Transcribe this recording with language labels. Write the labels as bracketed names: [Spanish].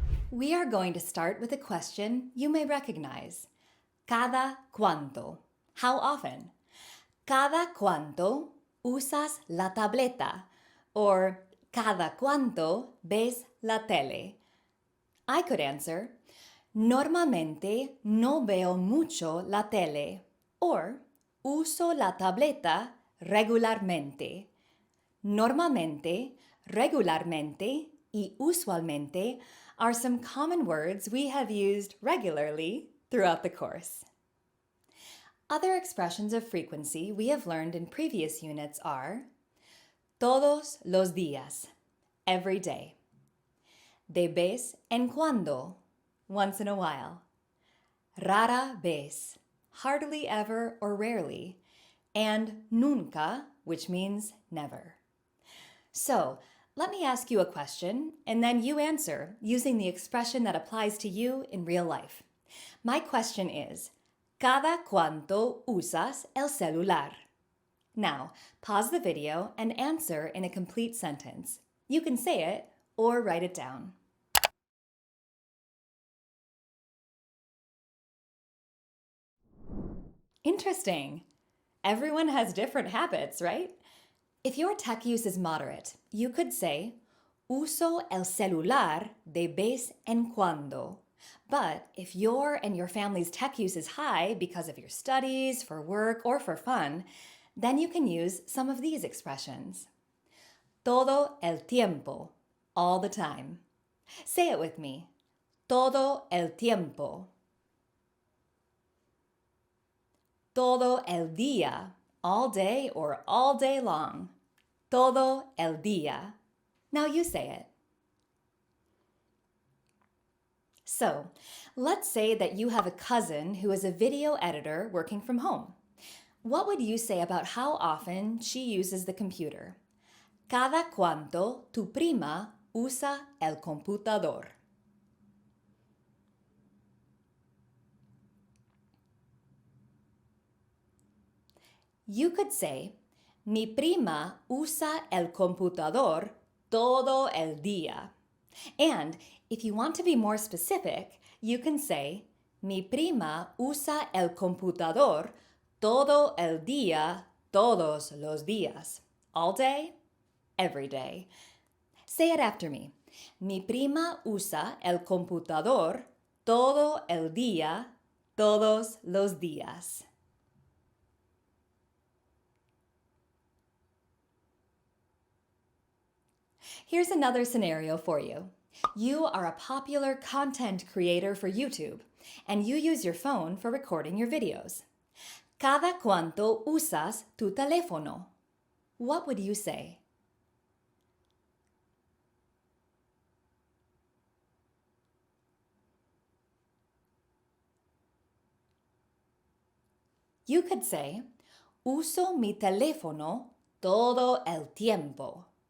[English] We are going to start with a question you may recognize. [Spanish] Cada cuánto? [English] How often? [Spanish] Cada cuánto usas la tableta? [English] Or [Spanish] cada cuánto ves la tele? [English] I could answer, [Spanish] normalmente no veo mucho la tele. [English] Or [Spanish] uso la tableta regularmente. Normalmente, regularmente, y usualmente [English] are some common words we have used regularly throughout the course. Other expressions of frequency we have learned in previous units are [Spanish] todos los días, [English] every day. [Spanish] De vez en cuando, [English] once in a while. [Spanish] Rara vez, [English] hardly ever or rarely. And [Spanish] nunca, [English] which means never. So, let me ask you a question, and then you answer using the expression that applies to you in real life. My question is, [Spanish] ¿cada cuánto usas el celular? [English] Now, pause the video and answer in a complete sentence. You can say it or write it down. Interesting. Everyone has different habits, right? If your tech use is moderate, you could say, [Spanish] uso el celular de vez en cuando. [English] But if your and your family's tech use is high because of your studies, for work, or for fun, then you can use some of these expressions. [Spanish] Todo el tiempo, [English] all the time. Say it with me. [Spanish] Todo el tiempo. Todo el día, [English] all day or all day long. [Spanish] Todo el día. [English] Now you say it. So, let's say that you have a cousin who is a video editor working from home. What would you say about how often she uses the computer? [Spanish] Cada cuánto tu prima usa el computador? [English] You could say, [Spanish] mi prima usa el computador todo el día. [English] And if you want to be more specific, you can say, [Spanish] mi prima usa el computador todo el día, todos los días, [English] all day, every day. Say it after me. [Spanish] Mi prima usa el computador todo el día, todos los días. [English] Here's another scenario for you. You are a popular content creator for YouTube, and you use your phone for recording your videos. [Spanish] ¿Cada cuánto usas tu teléfono? [English] What would you say? You could say, [Spanish] uso mi teléfono todo el tiempo.